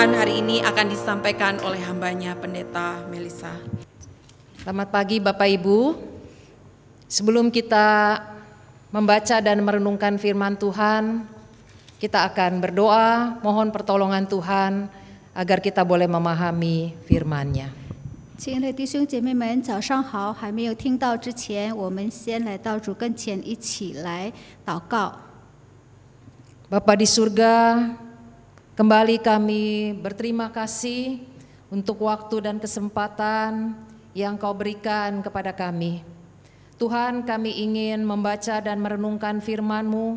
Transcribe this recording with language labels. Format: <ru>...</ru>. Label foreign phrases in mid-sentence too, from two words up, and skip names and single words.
<id>hari ini akan disampaikan oleh hambanya Pendeta Melisa. Selamat pagi Bapak Ibu. Sebelum kita membaca dan merenungkan firman Tuhan, kita akan berdoa mohon pertolongan Tuhan agar kita boleh memahami firman-Nya.</id> <zh>亲爱的弟兄姐妹们，早上好！还没有听到之前，我们先来到主跟前，一起来祷告。</zh> <id>Bapa di surga, kembali kami berterima kasih untuk waktu dan kesempatan yang Kau berikan kepada kami. Tuhan, kami ingin membaca dan merenungkan firman-Mu.</id>